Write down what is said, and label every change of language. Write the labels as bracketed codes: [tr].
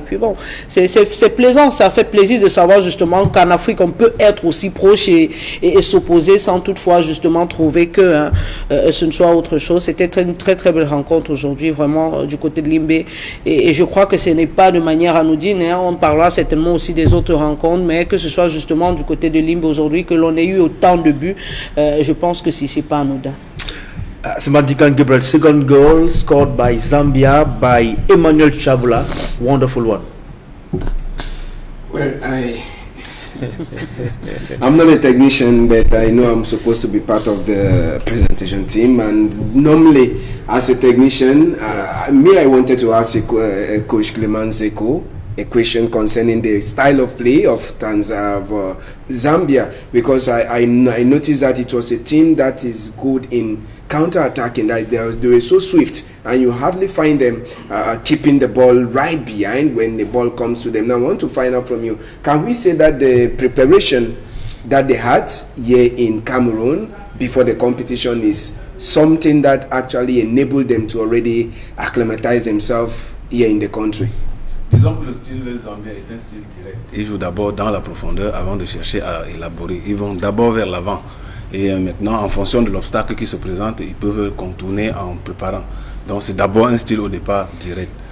[fr] Et puis bon, c'est plaisant, ça fait plaisir de savoir justement qu'en Afrique, on peut être aussi proche et s'opposer sans toutefois justement trouver que ce ne soit autre chose. C'était une très belle rencontre aujourd'hui, vraiment, du côté de Limbe. Et je crois que ce n'est pas de manière anodine. On parlera certainement aussi des autres rencontres, mais que ce soit justement du côté de Limbe aujourd'hui, que l'on ait eu autant de buts, je pense que c'est pas anodin. [en] Samadikan Gabriel, second goal scored by Zambia by Emmanuel Chabula. Wonderful one. Well, I'm not a technician, but I know I'm supposed to be part of the presentation team. And normally, as a technician, I wanted to ask Coach Clement Zeko a question concerning the style of play of Zambia, because I noticed that it was a team that is good in counter-attacking, that they were so swift and you hardly find them keeping the ball right behind when the ball comes to them. Now I want to find out from you, can we say that the preparation that they had here in Cameroon before the competition is something that actually enabled them to already acclimatize themselves here in the country? [fr] Disons que le style zambien est un style direct. Ils jouent d'abord dans la profondeur avant de chercher à élaborer. Ils vont d'abord vers l'avant. Et maintenant, en fonction de l'obstacle qui se présente, ils peuvent contourner en préparant. Donc c'est d'abord un style au départ direct.